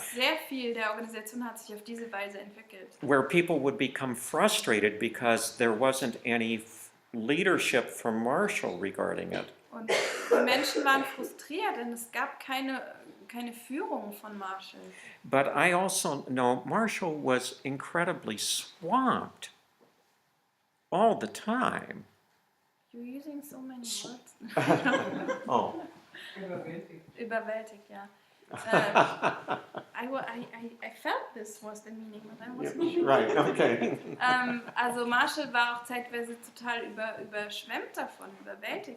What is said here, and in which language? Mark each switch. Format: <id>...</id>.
<de>Sehr viel der Organisation hat sich auf diese Weise entwickelt.</de> <en>where people would become frustrated because there wasn't any leadership from Marshall regarding it.</en> <de>Und die Menschen waren frustriert, denn es gab keine Führung von Marshall.</de> <en>But I also know Marshall was incredibly swamped all the time. You're using so many words. Oh.</en> <de>Überwältigt, ja.</de> <en>I felt this was the meaning, but I wasn't sure. Right, okay.</en> <de>Also Marshall war auch zeitweise total überschwemmt davon, überwältigt.</de>